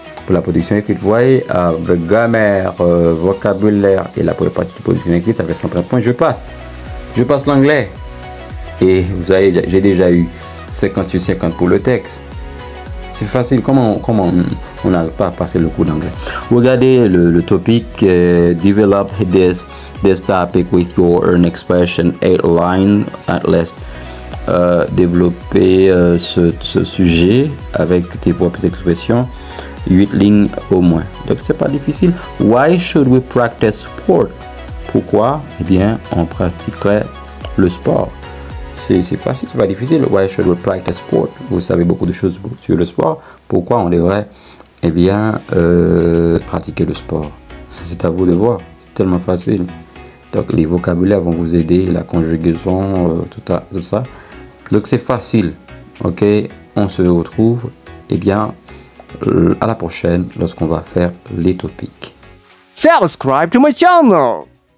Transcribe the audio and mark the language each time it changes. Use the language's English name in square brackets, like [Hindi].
[French] Pour la production écrite, vous voyez, avec grammaire, vocabulaire et la première partie de production écrite, ça fait 130 points. Je passe l'anglais. Et vous savez, j'ai déjà eu 50 sur 50 pour le texte. C'est facile. Comment on n'arrive pas à passer le cours d'anglais? Regardez le topic. [English] Develop this topic with your own expression. 8 lines at least. [French] Développer ce sujet avec tes propres expressions. 8 lignes au moins. Donc c'est pas difficile. [English] Why should we practice sport? [French] Pourquoi? Eh bien, on pratiquerait le sport. C'est facile, c'est pas difficile. [English] Why should we practice sport? [French] Vous savez beaucoup de choses sur le sport. Pourquoi on devrait, eh bien, pratiquer le sport? C'est à vous de voir. C'est tellement facile. Donc les vocabulaires vont vous aider, la conjugaison, tout ça. Donc c'est facile. Ok, on se retrouve, eh bien, à la prochaine lorsqu'on va faire les topics. [English] Subscribe to my channel.